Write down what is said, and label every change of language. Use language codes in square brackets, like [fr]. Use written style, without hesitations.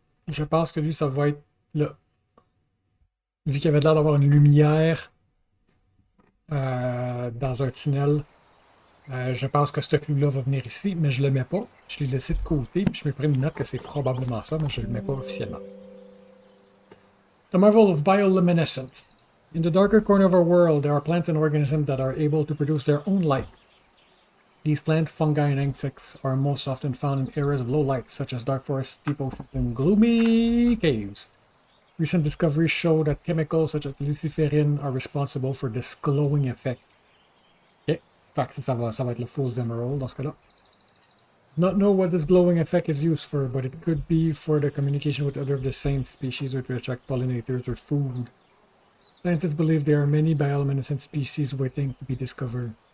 [fr] Je pense que lui, ça va être là. Vu qu'il avait l'air d'avoir une lumière dans un tunnel, je pense que ce clou-là va venir ici, mais je le mets pas. Je l'ai laissé de côté, puis je me prends une note que c'est probablement ça, mais je le mets pas officiellement. [en] The marvel of bioluminescence. In the darker corner of our world, there are plants and organisms that are able to produce their own light. These plant, fungi, and insects are most often found in areas of low light, such as dark forests, deep oceans, and gloomy caves. Recent discoveries show that chemicals such as luciferin are responsible for this glowing effect. [fr] Ok, fait que ça va être le Fool's Emerald dans ce cas-là. [en] Not know what this glowing effect is used for, but it could be for the communication with other of the same species or to attract pollinators or food. Scientists believe there are many bioluminescent species waiting to be discovered.